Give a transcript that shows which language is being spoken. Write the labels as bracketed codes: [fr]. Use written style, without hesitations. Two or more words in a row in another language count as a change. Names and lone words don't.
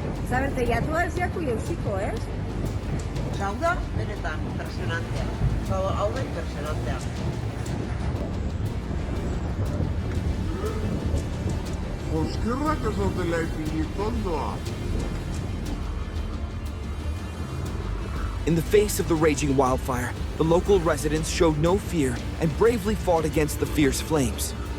[eu] Sabes, teilatuak ez jaku jauziko, ez? Hau da, benetan, impresionantea. Hau da, impresionantea. Oskerrak ez dutela ipinit ondoa. [en] In the face of the raging wildfire, the local residents showed no fear and bravely fought against the fierce flames.